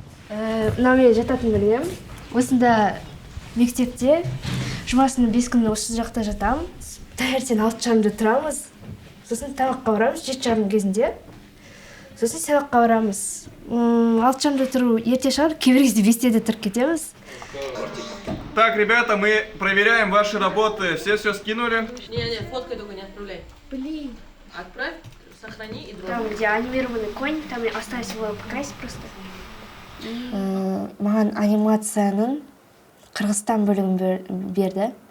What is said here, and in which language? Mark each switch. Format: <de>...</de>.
<kk>Мына мен жататын бөлмем. Осында мектепте жұмасының 5 күні осы жақта жатамын. Таңертең 6:30-да тұрамыз. Сосын тамаққа барамыз 7:30 кезінде. Сосын сабаққа барамыз. 6:30-да тұру ерте шығар, кейбір кезде 5-те тұрып кетеміз.</kk> <ru>Так, ребята, мы проверяем ваши работы. Все скинули? Не, фоткай только, не отправляй. Блин. Отправь, сохрани и дрожь. Там, где анимированный конь, там я осталось его покрасить просто.</ru> <kk>Маған анимацияның Қырғызстан бөлігін берді.</kk>